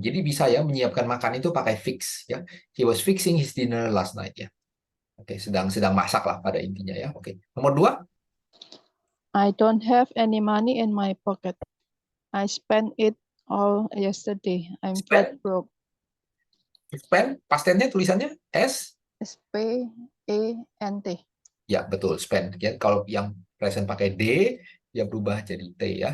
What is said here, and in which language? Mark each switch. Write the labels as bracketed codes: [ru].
[id] Jadi bisa ya menyiapkan makan itu pakai fix ya. [en] He was fixing his dinner last night ya. [id] Oke, sedang masak lah pada intinya ya. Oke. Nomor 2. [en] I don't have any money in my pocket. I spent it all yesterday. I'm flat Spend. broke. [id] Spend, past tense-nya tulisannya S. S-P-E-N-T. Ya, betul. Spend. Ya, kalau yang present pakai D, ya berubah jadi T ya.